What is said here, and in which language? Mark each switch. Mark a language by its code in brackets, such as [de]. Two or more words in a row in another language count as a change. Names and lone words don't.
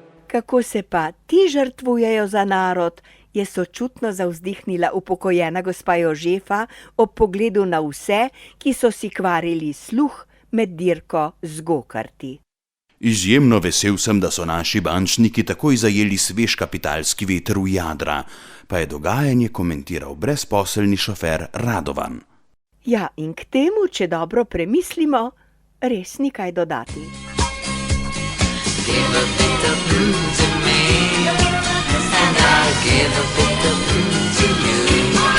[sl] Kako se pa ti žrtvujejo za narod, je sočutno zavzdihnila upokojena gospa Jožefa ob pogledu na vse, ki so si kvarili sluh med dirko z gokarti. Izjemno vesel sem, da so naši bančniki takoj zajeli svež kapitalski veter v jadra, pa je dogajanje komentiral brezposelni šofer Radovan. Ja, in k temu, če dobro premislimo, res ni kaj dodati. [en] Give a bit of to me, and I'll give a bit of to you.